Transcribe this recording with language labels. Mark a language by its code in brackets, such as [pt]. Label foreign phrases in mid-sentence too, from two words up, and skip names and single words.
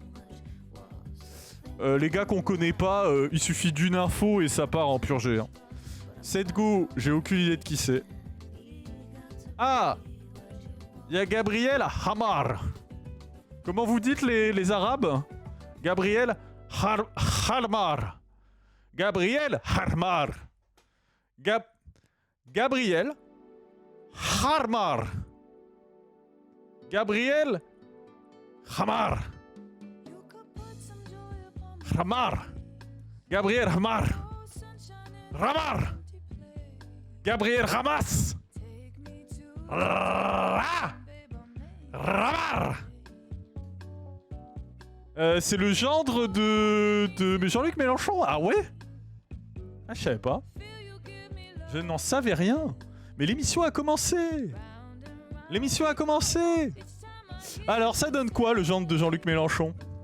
[fr] Les gars qu'on connaît pas, il suffit d'une info et ça part en purgé. Hein. Setgo, j'ai aucune idée de qui c'est. Ah, il y a Gabriel Hamar. Comment vous dites les Arabes? Gabriel Harmar. Gabriel Harmar. Gabriel Harmar. Gabriel Hamar. Hamar. Gabriel Hamar. Ramar. Gabriel Hamas. Ramar. C'est le gendre de Jean-Luc Mélenchon. Ah ouais? Ah, je savais pas. Je n'en savais rien. Mais l'émission a commencé. L'émission a commencé. Alors, ça donne quoi, le gendre de Jean-Luc Mélenchon?